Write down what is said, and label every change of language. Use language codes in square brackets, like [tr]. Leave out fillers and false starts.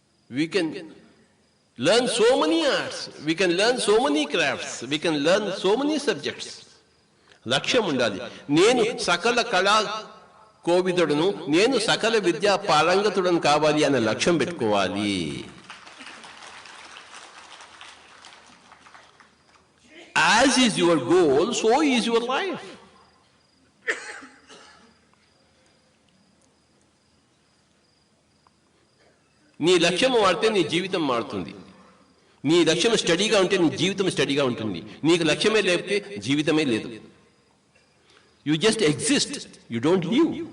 [en] We can learn so many arts. We can learn so many crafts. We can learn so many subjects. [te] లక్ష్యం ఉండాలి. నేను సకల కళా కోవిదుడును నేను సకల విద్యా పారంగతుడను కావాలి అనే లక్ష్యం పెట్టుకోవాలి. [en] As is your goal, so is your life. [te] నీ లక్ష్యం మారితే నీ జీవితం మారుతుంది. నీ లక్ష్యం స్టడీగా ఉంటే నీ జీవితం స్టడీగా ఉంటుంది. నీకు లక్ష్యమే లేకపోతే జీవితమే లేదు. [en] You just exist, you don't live.